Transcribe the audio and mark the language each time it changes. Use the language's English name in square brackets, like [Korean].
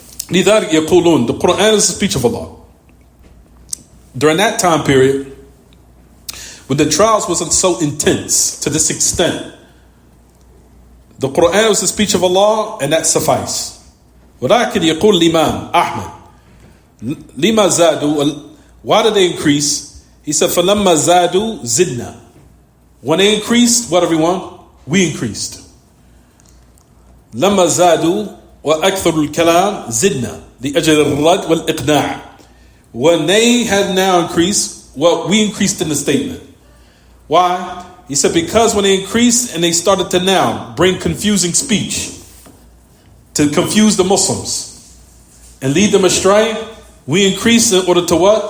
[Arabic] لذلك يقولون, [English] the Quran is the speech of Allah. During that time period, when the trials wasn't so intense to this extent, the Quran was the speech of Allah, and that sufficed. [Arabic] ولكن يقول الإمام أحمد لما زادوا, [English] why did they increase? He said [Arabic] فلما زادوا زدنا. [English] When they increased, what everyone? We increased. [Arabic] لما زادوا وأكثر الكلام زدنا لأجل الرد والإقناع. [English] When they had now increased, well, we increased in the statement. Why? He said because when they increased and they started to now bring confusing speech to confuse the Muslims and lead them astray, we increased in order to what?